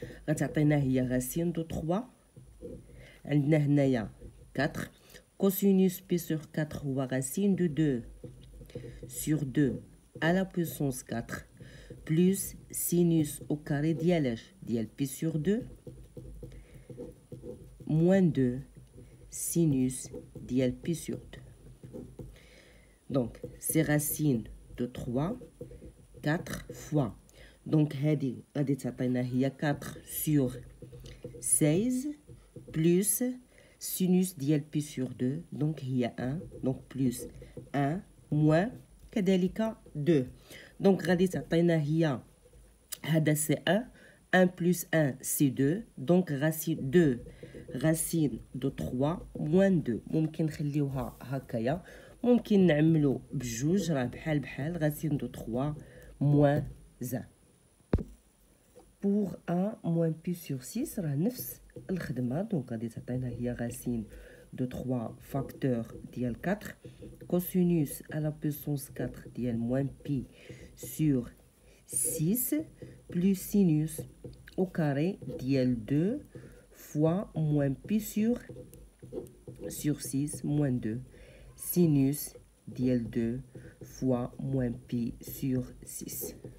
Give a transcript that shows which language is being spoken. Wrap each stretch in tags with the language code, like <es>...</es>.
<ar>غتعطينا هي</ar> <fr>racine de 3.</fr> <ar>عندنا هنايا</ar> <fr>4 cosinus pi sur 4 هو racine de 2 sur 2 à la puissance 4 plus sinus au carré dial pi sur 2 moins 2 sinus dial pi sur 2. Donc, c'est racine de 3, 4 fois. Donc,</fr> <ar>هذه غادي تعطينا هي</ar> <fr>4 sur 16 plus sinus dial pi sur 2. Donc, هي 1. Donc, plus 1 moins</fr> <ar>كذلك</ar> <fr>2.</fr> <ar>Donc, غادي تعطينا هي هذا</ar> <fr>c'est 1. 1 plus 1 c'est 2. Donc, racine 2 racine de 3 moins 2.</fr> <ar>ممكن نخليوها هكايا، ممكن نعملو بجوج، راه بحال بحال</ar> <fr>racine de 3 moins 1. Pour A moins pi sur 6</fr> <ar>راه نفس الخدمة. دونك غادي تعطينا هي</ar> <fr>racine de 3 facteur ديال 4 cosinus à la puissance 4 ديال moins pi sur 6 plus sinus au carré dial 2 fois moins pi sur 6 moins 2 sinus dial 2 fois moins pi sur 6.</fr>